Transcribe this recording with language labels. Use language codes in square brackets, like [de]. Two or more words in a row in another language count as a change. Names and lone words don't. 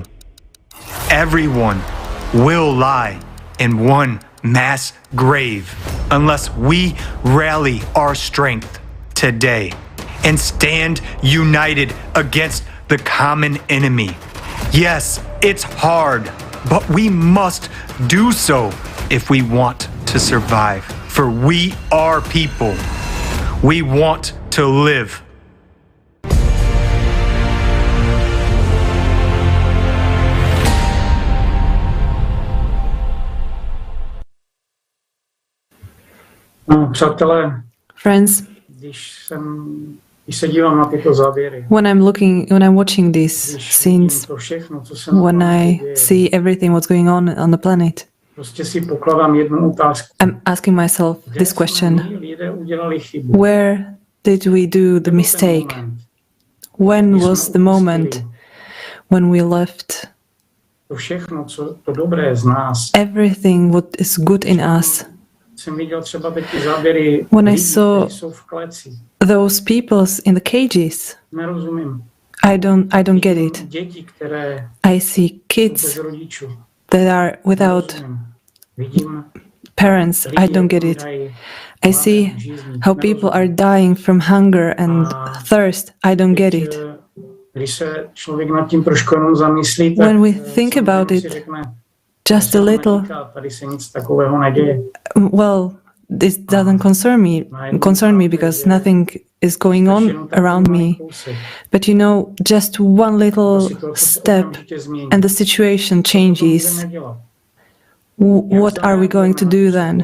[en] Everyone will lie in one mass grave unless we rally our strength today and stand united against the common enemy. Yes, it's hard, but we must do so if we want to survive. For we are people. We want to live. [cs] Přátelé, [en] Friends, [cs] když se dívám na tyto záběry, [en] when I'm watching these scenes, [cs] to všechno, co se na [en] when I [cs] děje, [en] see everything what's going on the planet, [cs] prostě si pokládám jednu otázku. [en] I'm asking myself this question: [cs] My lidé udělali chybu. [en] where did we do the mistake? When was the moment when we left [cs] To všechno, co to dobré z nás. [en] everything what is good in us? [cs] Jsem viděl třeba teď ty záběry [en] When I [cs] lidí, [en] saw [cs] kteří jsou v kleci. [en] those peoples in the cages, [cs] Nerozumím. [en] I don't get it. [cs] Děti, které [en] I see [cs] jsou [en] kids [cs] bez rodičů. [en] that are without [cs] Nerozumím. Vidím [en] parents. I [cs] lidi, [en] don't get [cs] jak [en] it. [cs] umírají [en] I see [cs] hladem, žízní. [en] how people are [cs] Nerozumím. [en] dying from hunger and thirst. I don't get [cs] Teď, [en] it. [cs] Když se člověk nad tím trošku jenom zamyslí, tak [en] When we think about [cs] samozřejmě [en] it, [cs] si řekne, [en] just a little, [cs] tady se nic takového neděje. [en] well, this doesn't concern me because nothing is going on around me. But you know, just one little step and the situation changes. What are we going to do then?